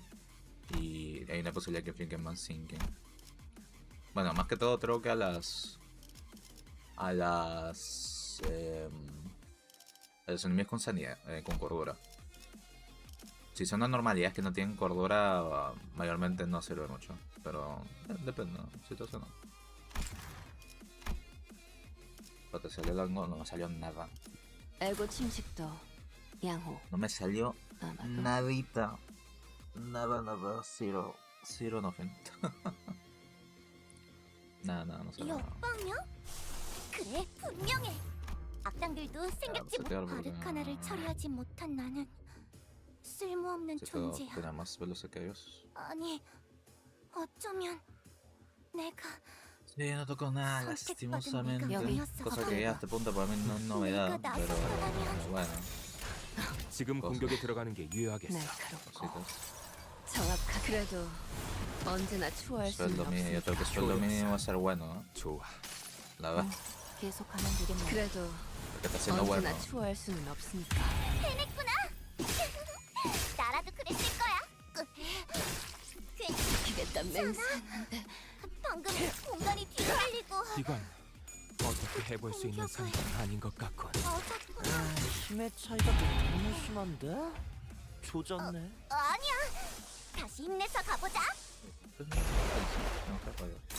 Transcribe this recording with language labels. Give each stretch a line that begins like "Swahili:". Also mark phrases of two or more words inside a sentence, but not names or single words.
Spanish: Y hay una posibilidad que finquen más sinking. Bueno, más que todo creo que a los enemigos con sanidad, con cordura. Si son anormalidades que no tienen cordura, mayormente no sirve mucho. Pero depende, ¿no? Situación. Pero te salió algo, no me salió nada.
Korean: 애고 침식도 양호.
Spanish: No me salió
Korean: 아마도.
Spanish: nadita. Nada,
English: zero nothing.
Spanish: nada, no sé.
Korean: 이 오빠냐? 그래, 분명해. 악당들도 생각지 못. 아르카나를 처리하지 못한 나는 쓸모없는 존재야.
Spanish: Tenía más velocidad que ellos.
Korean: 아니, 어쩌면 내가
Spanish: Sí, no tocó nada, lastimosamente.
Korean: 여기.
Spanish: Cosa que ya a este punto para mí no es novedad, pero bueno.
Korean: 지금 공격에 들어가는 게 유효하겠어. 날카롭고
Spanish: Cositas.
Korean: 정확하. 그래도 언제나 추월할 수는
Spanish: Sueldo mínimo, yo
Korean: 없으니까.
Spanish: creo que sueldo mínimo va a ser bueno, ¿no?
Korean: 좋아.
Spanish: La verdad,
Korean: 계속하면 되겠네. 그래도
Spanish: porque está siendo bueno.
Korean: 언제나 추월할 수는 없으니까. 해냈구나. 나라도 그랬을 거야. 지키겠다 맹세했는데. 방금 공간이 뒤로 흘리고 이건 어떻게 해볼 수 있는 상황은 아닌 것 같군. 어졌구나. 힘의 차이가 너무 심한데? 조졌네. 아니야. 다시 힘내서 가보자.
Spanish: No te apoyo.